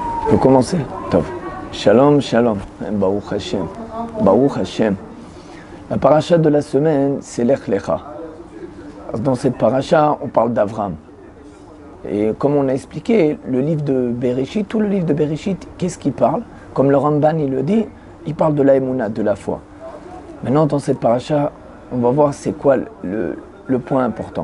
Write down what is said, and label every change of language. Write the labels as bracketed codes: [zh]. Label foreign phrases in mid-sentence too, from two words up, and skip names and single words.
[fr] Vous commencez. [he] טוב. שלום, שלום. ברוך השם. ברוך השם. [fr] La paracha de la semaine, c'est Lech Lecha. Dans cette paracha, on parle d'Avram. Et comme on a expliqué, le livre de Bereshit, tout le livre de Bereshit, qu'est-ce qu'il parle? Comme le Ramban il le dit, il parle de la Emouna, de la foi. Maintenant, dans cette paracha, on va voir c'est quoi le point important.